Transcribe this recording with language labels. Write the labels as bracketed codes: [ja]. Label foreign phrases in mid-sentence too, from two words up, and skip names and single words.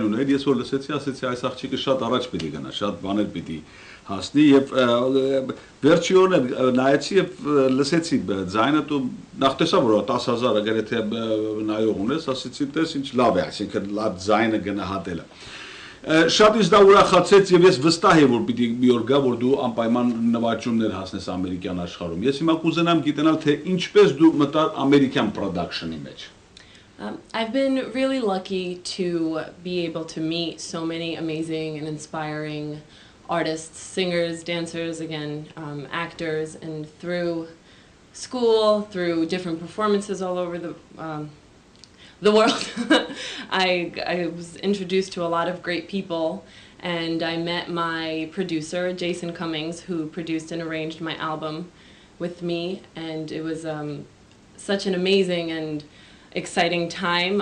[hy] ուներ, ես որ լսեցի, ասեցի այս աղջիկը շատ առաջ պիտի գնա, շատ բաներ պիտի հասնի եւ վերջիորեն նայեցի եւ լսեցի ձայնը դու նախ տեսա որ 10000 գրեթե նայող ունես, ասեցի տես ինչ լավ է, այսինքն լավ ձայնը գնահատելը։ Շատ ինձ դա ուրախացեց եւ ես վստահ եմ որ պիտի մի օր գա որ դու անպայման նվաճումներ հասնես ամերիկյան աշխարհում։ Ես հիմա կուզենամ գիտենալ թե ինչպես դու մտար ամերիկյան production-ի մեջ։ [en] I've been really lucky to be able to meet so many amazing and inspiring artists, singers, dancers, again, actors, and through school, through different performances all over the world, I was introduced to a lot of great people, and I met my producer, Jason Cummings, who produced and arranged my album with me, and it was such an amazing and exciting time.